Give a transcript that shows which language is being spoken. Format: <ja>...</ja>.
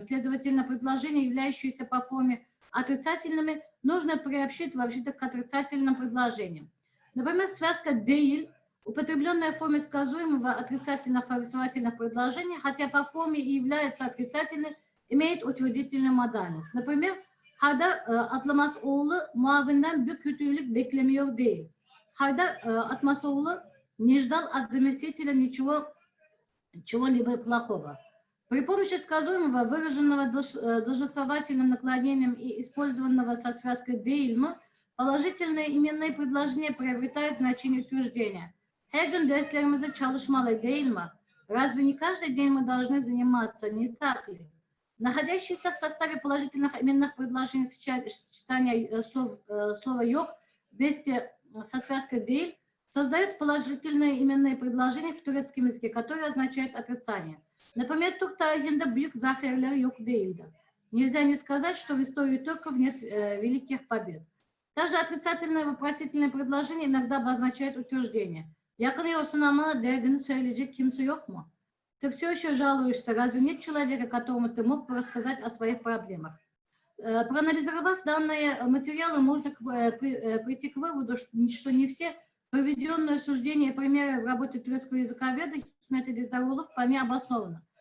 <ru>Следовательно, предложения, являющиеся по форме отрицательными, нужно приобщить вообще-то к отрицательным предложениям. Например, связка «дейль», употребленная в форме сказуемого отрицательных повествовательных предложений, хотя по форме и является отрицательной, имеет утвердительную модальность. Например,</ru> <tr>«Хайдар Атламас оğlu muavinden bir kötülük beklemiyor değil».</tr> <ru>Хайдар Атмасоğlu не ждал от заместителя чего-либо плохого. При помощи сказуемого, выраженного должествовательным наклонением и использованного со связкой «дейльма», положительные именные предложения приобретают значение утверждения.</ru> <tr>«Her gün derslerimizde çalışmalı değil mi?»</tr> <ru>Разве не каждый день мы должны заниматься, не так ли? Находящиеся в составе положительных именных предложений сочетания слова «йог» вместе со связкой «дейль» создают положительные именные предложения в турецком языке, которые означают отрицание. Например,</ru> <tr>Türk tarihinde büyük zaferler yok değildir.</tr> <ru>Нельзя не сказать, что в истории турков нет великих побед. Также отрицательное вопросительное предложение иногда обозначает утверждение.</ru> <tr>Yakınıyorsun ama derdini söyleyecek kimse yok mu?</tr> <ru>Ты все еще жалуешься, разве нет человека, которому ты мог бы рассказать о своих проблемах? Проанализировав данные материалы, можно прийти к выводу, что не все приведенные суждения и примеры в работе турецкого языковеда Хикмета Диздаровлы вполне обоснованы.</ru>